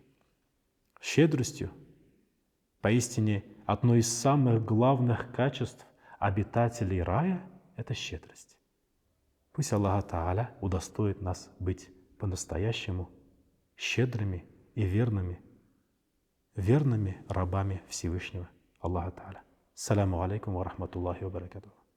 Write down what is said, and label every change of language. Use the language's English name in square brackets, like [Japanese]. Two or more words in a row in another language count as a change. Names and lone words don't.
[Russian] Щедростью, поистине, одно из самых главных качеств обитателей рая – это щедрость. Пусть Аллах Тааля удостоит нас быть по-настоящему щедрыми и верными рабами Всевышнего Аллаха Тааля. [Arabic] السلام عليكم ورحمة الله وبركاته.